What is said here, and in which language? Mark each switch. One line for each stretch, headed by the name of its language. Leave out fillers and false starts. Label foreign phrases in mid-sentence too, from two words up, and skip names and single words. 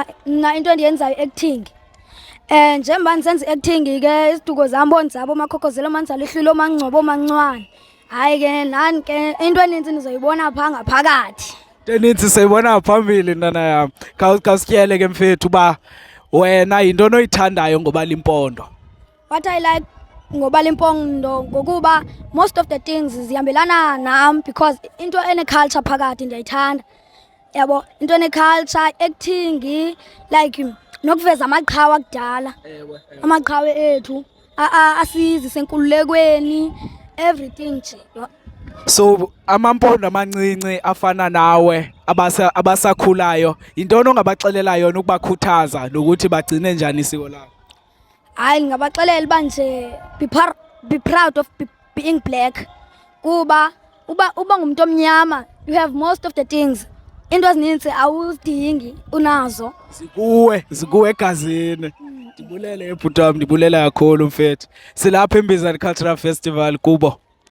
Xhosa: Mna into endiyenzayo i-acting. Njengoba ndisenza i-acting ke isiduko zam bonzabo omakhokhozelo omanzalo ihlilo omangcwabo omancwane. Hayi ke nani ke into eninzi ndizoyibona phaa ngaphakathi. Enintsi siyibona phambili ntwana yam. Khawusityele ke mfethu uba wena yintoni oyithandayo ngobala impondo.
English: What I like
Xhosa: ngobala impondo ngokuba
English: most of the things
Xhosa: zihambelana nam because into ene-culture phakathi ndiyayithanda. Yabo into ene-culture, acting, like nokuveza amaqhawe akudala. Amaqhawe ethu asizise enkululekweni, everything nje. So amampondo amancinci afana nawe abasakhulayo yintoni ongabaxelela yona ukubakhuthaza nokuthi bagcine njani isiko labo?
English: Hayi ndingabaxelela uba nje be proud of being black.
Xhosa: Kuba uba ngumuntu omnyama
English: you have most of the things.
Xhosa: Into ezininzi awuzidingi unazo. Zikuwe egazini. Ndibulele ebhuti wam, ndibulela kakhulu mfethu. Silapha eMbizana Cultural Festival kubo.